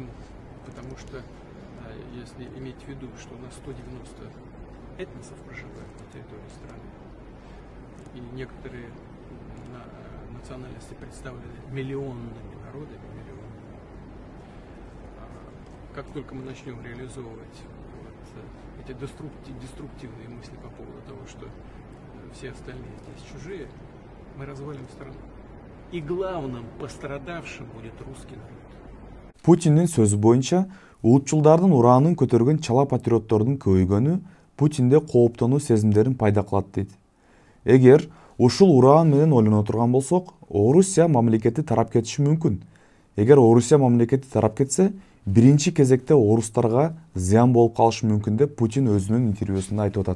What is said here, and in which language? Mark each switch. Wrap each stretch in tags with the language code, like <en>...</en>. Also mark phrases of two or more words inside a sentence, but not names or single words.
<ru>Потому что если иметь в виду, что у нас 190 этносов проживает на территории страны, и некоторые национальности представлены миллионными народами, как только мы начнем реализовывать эти деструктивные мысли по поводу того, что все остальные здесь чужие, мы развалим страну. И главным пострадавшим будет русский народ.</ru> <ky>Путиндин сөзү боюнча, улутчулдардын ураанын көтөргөн чала патриоттордун көбөйгөнү Путинде кооптонуу сезимдерин пайда кылат дейт. Эгер ушул ураан менен ойлоно турган болсок, Орусия мамлекети тарап кетиши мүмкүн. Эгер Орусия мамлекети тарап кетсе, биринчи кезекте орустарга зыян болуп калышы мүмкүн деп Путин өзүнүн интервьюсунда айтып атат.</ky>